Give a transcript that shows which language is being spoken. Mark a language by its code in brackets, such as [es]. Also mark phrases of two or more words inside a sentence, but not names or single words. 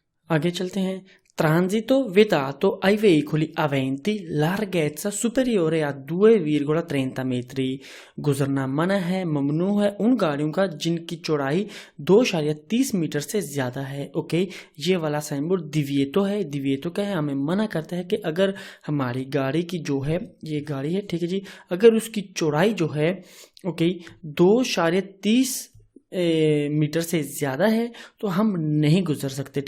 [hi] आगे चलते हैं। [it] Transito vietato ai veicoli aventi larghezza superiore a 2,30 metri। [hi] गुजरना मना है, ममनू है उन गाड़ियों का जिनकी चौड़ाई 2.30 मीटर से ज्यादा है। ओके, ये वाला [en] sign board [hi] दिविएतो है। दिविएतो क्या है, हमें मना करता है कि अगर हमारी गाड़ी की जो है, ये गाड़ी है ठीक है जी, अगर उसकी चौड़ाई जो है ओके 2.30 मीटर से ज़्यादा है तो हम नहीं गुजर सकते।